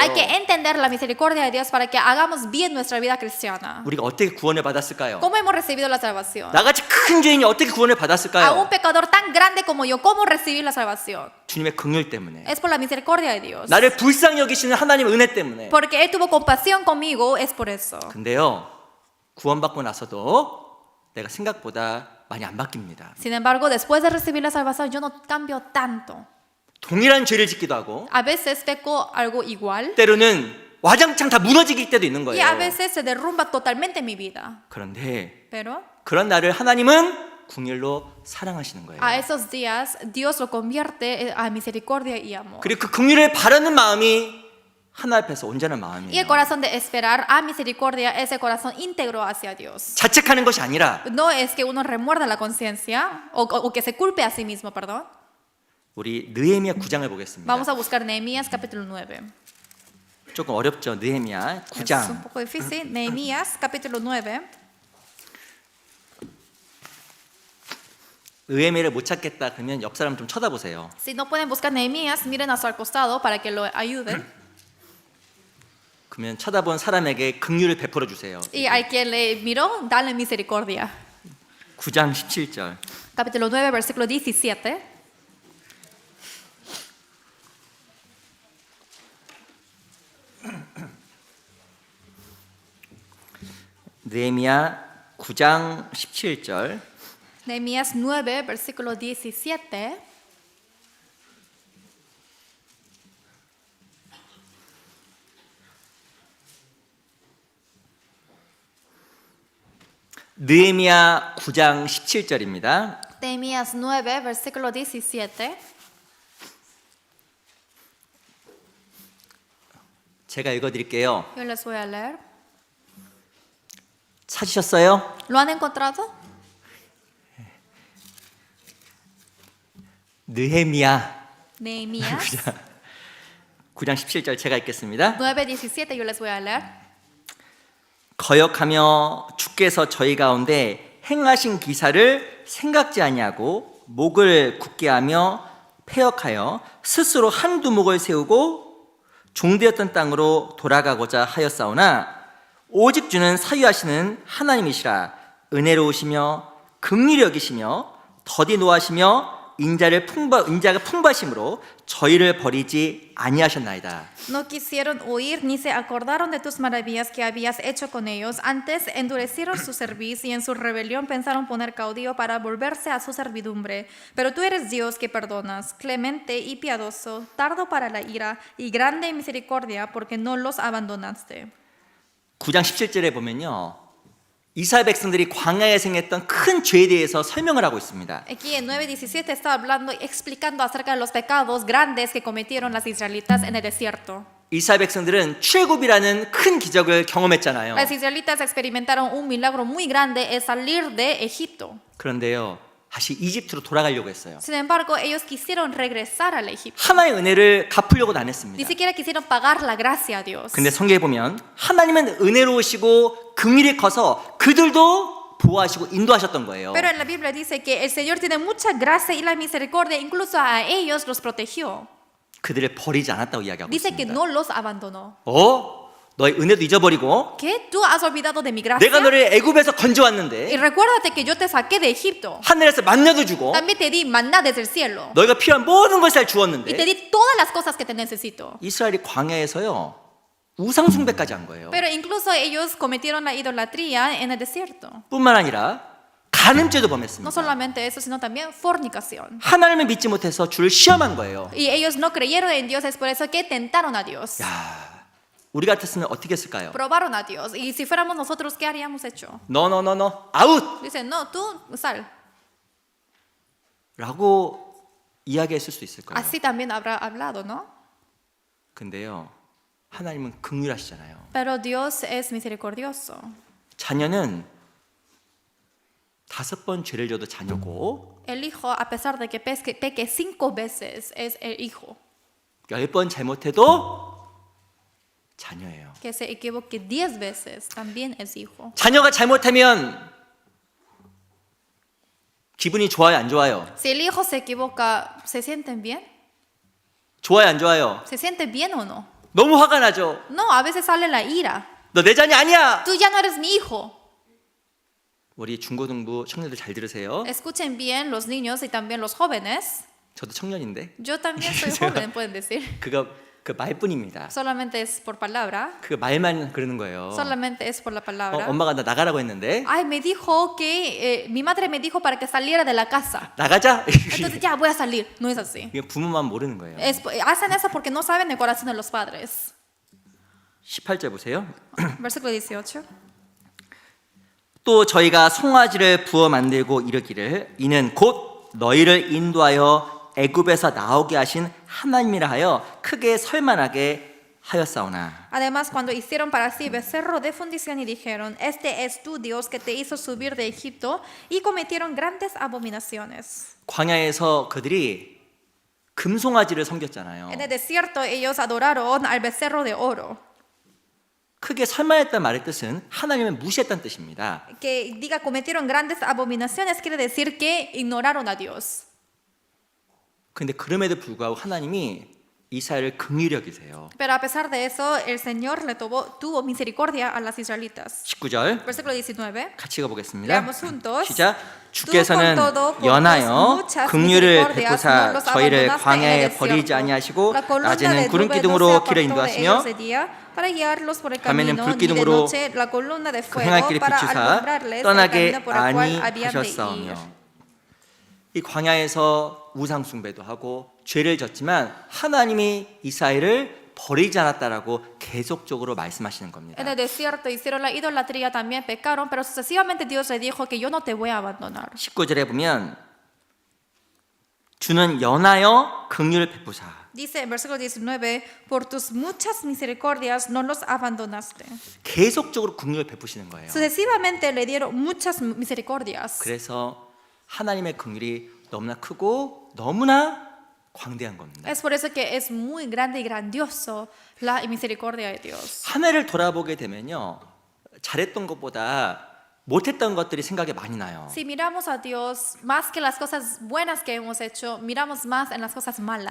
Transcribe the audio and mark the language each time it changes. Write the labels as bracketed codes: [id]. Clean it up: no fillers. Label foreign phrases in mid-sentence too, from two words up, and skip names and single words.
[es] Hay que entender la misericordia de Dios para que hagamos bien nuestra vida cristiana. [ko] 우리가 어떻게 구원을 받았을까요? [es] ¿Cómo hemos recibido la salvación? [ko] 나같이 큰 죄인이 어떻게 구원을 [es] A un [ko] 받았을까요? [es] pecador tan grande como yo, ¿cómo recibir la salvación? [ko] 주님의 긍휼 때문에. [es] Es por la misericordia de Dios. [ko] 나를 불쌍히 여기시는 하나님의 은혜 때문에. [es] Porque Él tuvo compasión conmigo, es por eso. [ko] 근데요, 구원받고 나서도 내가 생각보다 많이 안 바뀝니다. [es] Sin embargo, después de recibir la salvación, yo no cambio tanto. [ko] 동일한 죄를 짓기도 하고 [es] A veces peco algo igual [ko] 때로는 와장창 다 무너질 때도 있는 [es] y [ko] 거예요. [es] a veces se derrumba totalmente mi vida. [ko] 그런데 [es] Pero [ko] 그런 나를 하나님은 긍휼로 사랑하시는 거예요. [es] a esos días, Dios lo convierte a misericordia y amor. [ko] 그리고 그 긍휼을 바라는 마음이 하나 앞에서 온전한 [es] Y el [ko] 마음이에요. [es] corazón de esperar a misericordia es el corazón íntegro hacia Dios. [ko] 자책하는 것이 아니라 [es] No es que uno remuerda la conciencia o que se culpe a sí mismo, perdón. [ko] 우리 느헤미야 9장을 보겠습니다. [es] Vamos a buscar Nehemías capítulo 9. [ko] 조금 어렵죠. 느헤미야 [es] Es un [ko] 9장. [es] poco difícil. Nehemías capítulo 9. [ko] 느헤미야를 못 찾겠다 그러면 옆 사람 좀 쳐다보세요. [es] Si no pueden buscar Nehemías, miren a su al costado para que lo ayuden. [ko] 그러면 쳐다본 사람에게 긍휼을 베풀어 주세요. [es] Y al que le miró, dale misericordia. [ko] 9장 17절. [es] Capítulo 9, versículo 17. [ko] 느헤미야 9장 17절. [es] Nehemías 9, versículo 17. [ko] 느헤미야 9장 17절입니다. [es] Nehemías 9, versículo 17. [ko] 제가 읽어 드릴게요. [es] Yo les voy a leer. [ko] 찾으셨어요? [es] ¿Lo han encontrado? [ko] 느헤미야 [es] Nehemías [ko] 9장 17절 제가 읽겠습니다. [es] 9, 17. Yo les voy a leer. [ko] 거역하며 주께서 저희 가운데 행하신 기사를 생각지 아니하고 목을 굳게 하며 패역하여 스스로 한두 목을 세우고 종되었던 땅으로 돌아가고자 하였사오나 오직 주는 사유하시는 하나님이시라. 은혜로우시며 긍휼히 여기시며 더디 노하시며 인자가 풍부하심으로 저희를 버리지 아니하셨나이다. [es] No quisieron oír ni se acordaron de tus maravillas que habías hecho con ellos. Antes endurecieron su cerviz y en su rebelión pensaron poner caudillo para volverse a su servidumbre. Pero tú eres Dios que perdonas, clemente y piadoso, tardo para la ira y grande en misericordia porque no los abandonaste. [ko] 9장 17절에 보면요. 이스라엘 백성들이 광야에 생했던 큰 죄에 대해서 설명을 하고 있습니다. [es] Aquí en 9:17 está hablando y explicando acerca de los pecados grandes que cometieron las israelitas en el desierto. [ko] 이스라엘 백성들은 출애굽이라는 큰 기적을 경험했잖아요. [es] Las israelitas experimentaron un milagro muy grande, es salir de Egipto. [ko] 그런데요. 다시 이집트로 돌아가려고 했어요. [es] Sin embargo, ellos quisieron regresar al Egipto. [ko] 하나의 은혜를 갚으려고는 안 [es] Ni [ko] 했습니다. [es] siquiera quisieron pagar la gracia a Dios. [ko] 근데 성경에 보면 하나님은 은혜로우시고 긍휼이 커서 그들도 보호하시고 인도하셨던 거예요. [es] Pero en la Biblia dice que el Señor tiene mucha gracia y la misericordia, incluso a ellos los protegió. [ko] 그들을 버리지 않았다고 이야기하고 [es] Dice que [ko] 있습니다. [es] no los abandonó. [ko] 너의 은혜도 잊어버리고 [es] ¿Qué? ¿Tú has olvidado de mi gracia? [ko] 내가 너를 애굽에서 [es] Y [ko] 건져왔는데 [es] recuérdate que yo te saqué de Egipto. [ko] 하늘에서 만나도 주고 [es] También te di maná desde el cielo. [ko] 너희가 필요한 모든 것을 [es] Y te [ko] 주었는데 [es] di todas las cosas que te necesito. [ko] 이스라엘이 광야에서요 우상 숭배까지 한 거예요. [es] Pero incluso ellos cometieron la idolatría en el desierto. [ko] 뿐만 아니라 간음죄도 [es] No [ko] 범했습니다. [es] solamente eso, sino también fornicación. [ko] 하나님을 믿지 못해서 주를 시험한 거예요. [es] Y ellos no creyeron en Dios, es por eso que tentaron a Dios. [ko] 야, 우리 같았으면 어떻게 했을까요? [es] Probaron a Dios. Y si fuéramos nosotros, ¿qué haríamos hecho? [ko] No, 아웃! [es] Dicen, no, tú sal. [ko] 라고 이야기했을 수 있을 거예요. [es] Así también habrá hablado, ¿no? [ko] 근데요, 하나님은 긍휼하시잖아요. [es] Pero Dios es misericordioso. [ko] 자녀는 5번 죄를 져도 자녀고 [es] El hijo, a pesar de que peque 5 veces, es el hijo. [ko] 10번 잘못해도 자녀예요. [es] Que se equivoque 10 veces, también es hijo. [ko] 자녀가 잘못하면 기분이 좋아요, 안 좋아요? [es] Si el hijo se equivoca, ¿se sienten bien? [ko] 좋아요, 안 좋아요? [es] ¿Se siente bien o no? [ko] 너무 화가 나죠? [es] No, a veces sale la ira. [ko] 너 내 자녀 아니야! [es] Tú ya no eres mi hijo. [ko] 우리 중고등부 청년들 잘 들으세요. [es] Escuchen bien los niños y también los jóvenes. [ko] 저도 청년인데 [es] Yo también soy joven, pueden decir. [ko] 그거 그 말뿐입니다. [es] Solamente es por palabra. [ko] 그 말만 그러는 거예요. [es] Solamente es por la palabra. [ko] 엄마가 나 나가라고 했는데 [es] Ay, me dijo que mi madre me dijo para que saliera de la casa. [ko] 나가자. [es] Entonces ya voy a salir. No es así. [ko] 이게 부모만 모르는 거예요. [es] Hacen eso porque no saben el corazón de los padres. [ko] 18절 보세요. [es] Versículo 18. [ko] 또 저희가 송아지를 부어 만들고 이르기를 이는 곧 너희를 인도하여 애굽에서 나오게 하신 하나님이라 하여 크게 설만하게 하였사오나. [es] Además, cuando hicieron para sí becerro de fundición y dijeron, este es tu Dios que te hizo subir de Egipto, y cometieron grandes abominaciones. [ko] 광야에서 그들이 금송아지를 섬겼잖아요. [es] En el desierto ellos adoraron al becerro de oro. [ko] 크게 설만했다는 말의 뜻은 하나님을 무시했다는 뜻입니다. [es] Que diga cometieron grandes abominaciones quiere decir que ignoraron a Dios. [ko] 근데 그럼에도 불구하고 하나님이 이스라엘을 긍휼히 여기세요. [es] Pero a pesar de eso, el Señor le tuvo misericordia a las israelitas. [ko] 19절 [es] Versículo 19. [ko] 같이 읽어보겠습니다. [es] Leamos juntos. [ko] 시작. [es] Tú [ko] 주께서는 [es] con todo, por [ko] 연하여 [es] muchas [ko] 긍휼을 [es] misericordias, [ko] 베푸사 [es] no los [ko] 저희를 [es] abandonaste [ko] 광야에 [es] en el [ko] 버리지 [es] desierto. [ko] 아니하시고 [es] La columna [ko] 낮에는 [es] de [ko] 구름 [es] nube no se [ko] 기둥으로 [es] apartó [ko] 길을 [es] de [ko] 인도하시며 [es] ellos de día para guiarlos por el [ko] 밤에는 [es] camino, [ko] 불 [es] ni de [ko] 기둥으로 [es] noche la columna de [ko] 그 행할 [es] fuego [ko] 길을 [es] para [ko] 비추사 [es] alumbrarles el [ko] 떠나게 [es] camino por el cual habían de ir. [ko] 아니하셨사오며. 이 광야에서 우상 숭배도 하고 죄를 졌지만 하나님이 이스라엘을 버리지 않았다라고 계속적으로 말씀하시는 겁니다. [es] En el desierto hicieron la idolatría, también pecaron, pero sucesivamente Dios le dijo que yo no te voy a abandonar. [ko] 19절에 보면 주는 연하여 긍휼을 베푸사. [es] Dice en versículo 19, por tus muchas misericordias no los abandonaste. [ko] 계속적으로 긍휼을 베푸시는 거예요. [es] Sucesivamente le dieron muchas misericordias. [ko] 그래서 하나님의 긍휼이 너무나 크고 너무나 광대한 겁니다. [es] Es por eso que es muy grande y grandioso la misericordia de Dios. [ko] 한 해를 돌아보게 되면요, 잘했던 것보다 못했던 것들이 생각에 많이 나요. [es] Si miramos a Dios más que las cosas buenas que hemos hecho, miramos más en las cosas malas.